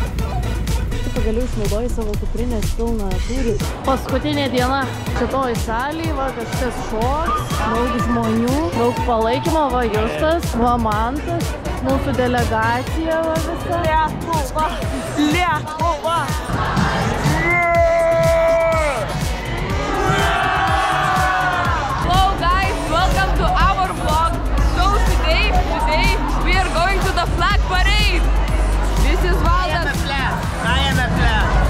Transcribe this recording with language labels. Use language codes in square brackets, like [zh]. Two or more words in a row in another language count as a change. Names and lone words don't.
[lt] Tu pagaliau išnaudoji savo kuprinės pilną tūrį. Paskutinė diena šitoj salėj, va kažkas šoks, daug žmonių, daug palaikymo, va Justas, va Mantas, mūsų delegacija va visa. Lietuva! Lietuva! [en] Hello guys, welcome to our vlog. So today we are going to the flag parade. This is Valdas. I am a flag.